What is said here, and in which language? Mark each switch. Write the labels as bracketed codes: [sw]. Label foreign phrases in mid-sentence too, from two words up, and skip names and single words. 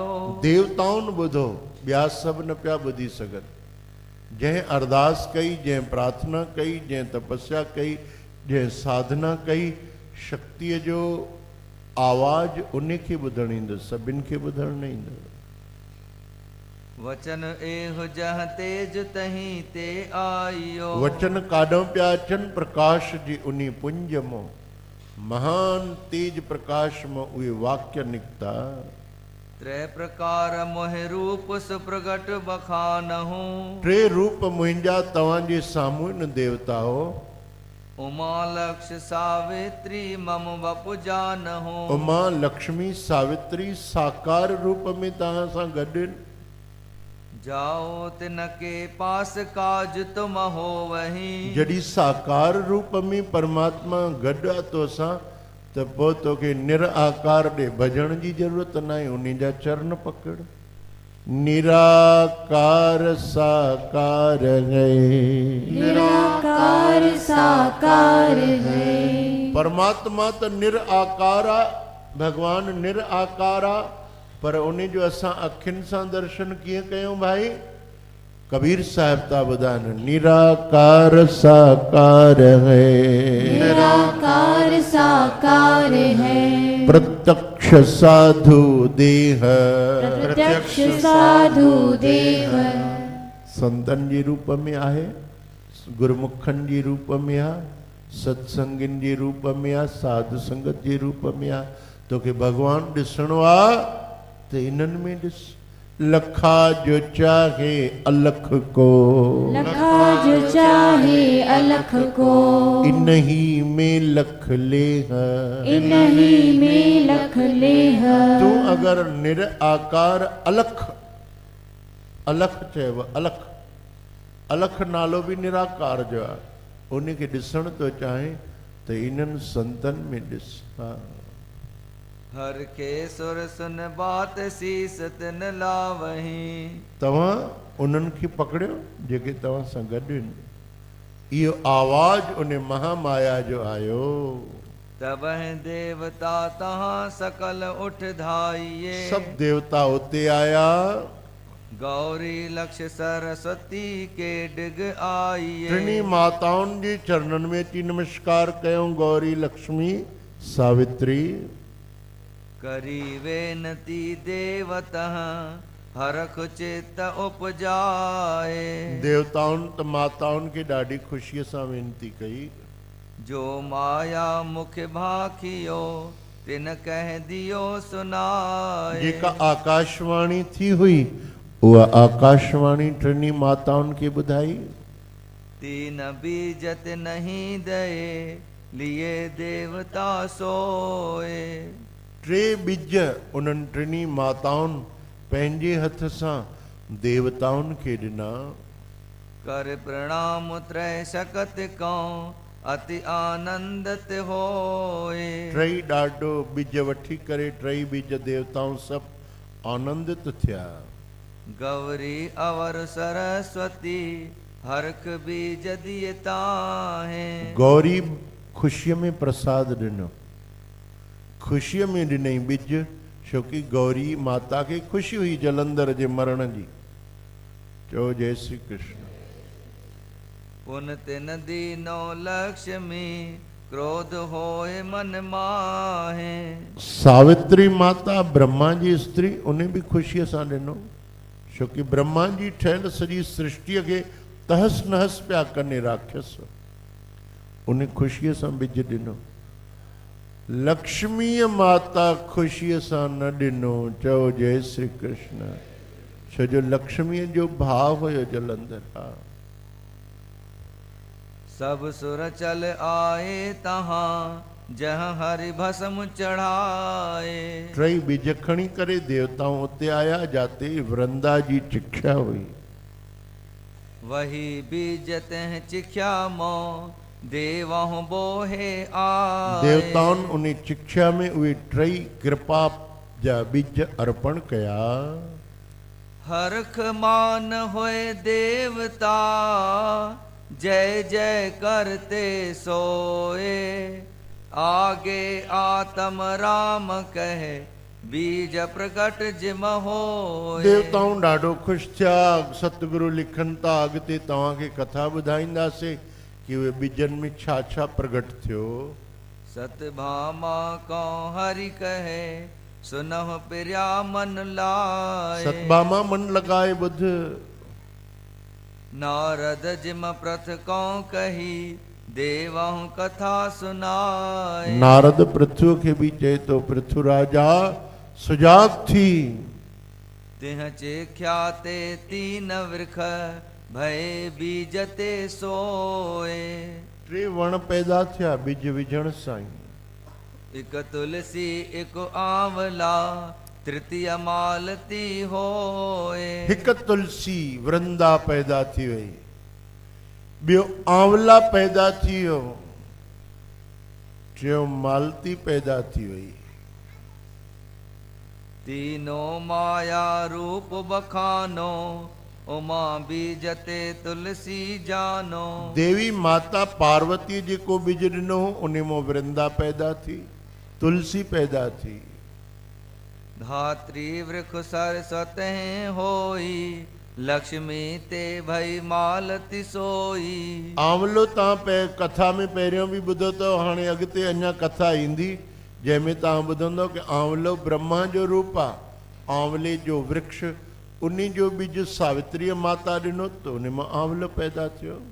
[sd] देवताउनि ॿुधो, ॿिया सभु न पिया ॿुधी सघनि। जंहिं अरदास कई, जंहिं प्रार्थना कई, जंहिं तपस्या कई, जंहिं साधना कई, शक्तिअ जो आवाज उन खे ॿुधणु ईंदो, सभिनि खे ॿुधणु न ईंदो। [hi] वचन एह जह तेज तहीं ते आइयो। [sd] वचन काॾों पिया अचनि, प्रकाश जी उन्ही पुंज मां, महान तेज प्रकाश मां उहे वाक्य निकता। [hi] त्रय प्रकार मोहि रूप सुप्रगट बखानहूं। [sd] टे रूप मुंहिंजा तव्हांजे साम्हूं आहिनि देवताओ। [hi] उमा लक्ष्य सावित्री मम बपु जानहूं। [sd] उमा लक्ष्मी सावित्री साकार रूप में तव्हां सां गॾु आहिनि। [hi] जाओ तिनके पास काज तुम हो वही। [sd] जॾहिं साकार रूप में परमात्मा गॾु आहे तोसां, त पोइ तोखे निराकार ॾे भॼण जी ज़रूरत न आहे, उन जा चरण पकड़। [hi] निराकार साकार है, निराकार साकार है। [sd] परमात्मा त निराकार आहे, भगवान निराकार आहे, पर उन जो असां अखियुनि सां दर्शन कीअं कयूं भाई? कबीर साहिब था ॿुधाइनि, [hi] निराकार साकार है, निराकार साकार है। प्रत्यक्ष साधु देह, प्रत्यक्ष साधु देह। [sd] संतन जे रूप में आहे, गुरमुखन जे रूप में आहे, सत्संगिन जे रूप में आहे, साधु संगत जे रूप में आहे। तोखे भगवान ॾिसणो आहे त इन्हनि में ॾिस। [hi] लखा जो चाहे अलख को, लखा जो चाहे अलख को, इन्ही में लख ले है। इन्ही में लख ले है। [sd] तू अगर निराकार अलख, अलख चयो अलख, अलख नालो भी निराकार जो आहे, उन खे ॾिसण तो चाहे त इन्हनि संतन में ॾिस। हा, [hi] हर के सुर सुन बात शीस तिन लावही। [sd] तव्हां उन्हनि खे पकड़ियो जेके तव्हां सां गॾु आहिनि। इहो आवाज़ उन महामाया जो आयो। [hi] तब देवता तहां सकल उठ धाइये। [sd] सब देवता उते आया। [hi] गौरी लक्ष्य सरस्वती के डिग आइये। [sd] टिनी माताउनि जे चरणनि में अची नमस्कार कयूं। गौरी, लक्ष्मी, सावित्री। [hi] करी वेनती देवतः हरख चित उपजाए। [sd] देवताउनि त माताउनि खे ॾाढी ख़ुशीअ सां वेनती कई। [hi] जो माया मुख भाखियो तिन कह दियो सुनाए। [sd] जेका आकाशवाणी थी हुई उहा आकाशवाणी टिनी माताउनि खे ॿुधाई। [hi] तीन बीजत नहीं दए लिए देवता सोए। [sd] टे ॿिज उन्हनि टिनी माताउनि पंहिंजे हथ सां देवताउनि खे ॾिना। [hi] कर प्रणाम त्रय सकत कौं अति आनंदत होए। [sd] टई ॾाढो बीज वठी करे टई बीज देवताऊं सभु आनंदित थिया। [hi] गौरी अवर सरस्वती हरख बीज दिए ताहे। [sd] गौरी ख़ुशीअ में प्रसाद ॾिनो, ख़ुशीअ में ॾिनई बीज, छोकी गौरी माता खे ख़ुशी हुई जलंधर जे मरण जी। चओ जय श्री कृष्ण। [hi] पुन तिन दीनो लक्ष्मी क्रोध होए मन माहे। [sd] सावित्री माता ब्रह्मा जी स्त्री, उन्हें भी ख़ुशीअ सां ॾिनो, छोकी ब्रह्मा जी ठहियल सॼी सृष्टिअ खे तहस नहस पिया कनि राक्षस, उन्हें ख़ुशीअ सां बीज ॾिनो। लक्ष्मीअ माता ख़ुशीअ सां न ॾिनो। चओ जय श्री कृष्ण। छो जो लक्ष्मीअ जो भाव हुयो जलंधर। हा, [hi] सब सुर चल आए तहां जहाँ हरि भस्म चढ़ाए। [sd] टई बीज खणी करे देवताऊं उते आया जाते वृंदा जी चिख्या हुई। [hi] वही बीज तह चिख्या मो देवहु बोहे आए। [sd] देवताउनि उन चिख्या में उहे टई कृपा जा बीज अर्पण कया। [hi] हरख मान होए देवता जय जय करते सोए। आगे आत्म राम कहे बीज प्रकट जिम होए। [sd] देवताऊं ॾाढो ख़ुशि थिया। सतगुरु लिखनि था अॻिते तव्हांखे कथा ॿुधाईंदासीं कि उहे बीजनि में छा छा प्रगट थियो। [hi] सतभामा कौ हरि कहे सुनह प्रिया मन लाए। [sd] सतभामा मन लगाए ॿुध। [hi] नारद जिम प्रथ कौ कही देवहु कथा सुनाए। [sd] नारद पृथ्वी खे बि चए तो पृथ्वी राजा सुजाग थी। [hi] तिह चेख्याते तीन वृख भय बीजते सोए। [sd] टे वण पैदा थिया बीज विझण सां ई। [hi] एक तुलसी एक आंवला तृतीय मालती होए। [sd] हिकु तुलसी वृंदा पैदा थी वई, ॿियो आंवला पैदा थी वियो, टियों मालती पैदा थी वई। [hi] तीनों माया रूप बखानो उमा बीजते तुलसी जानो। [sd] देवी माता पार्वती जेको बीज ॾिनो उन मां वृंदा पैदा थी, तुलसी पैदा थी। [hi] धात्री वृख सरस्वते होई लक्ष्मी ते भई मालती सोई। [sd] आंवलो तव्हां कथा में पहिरियों बि ॿुधो अथव, हाणे अॻिते अञा कथा ईंदी जंहिंमें तव्हां ॿुधंदव कि आंवलो ब्रह्मा जो रूप आहे। आंवले जो वृक्ष उन जो बीज सावित्री माता ॾिनो त उन मां आंवलो पैदा थियो।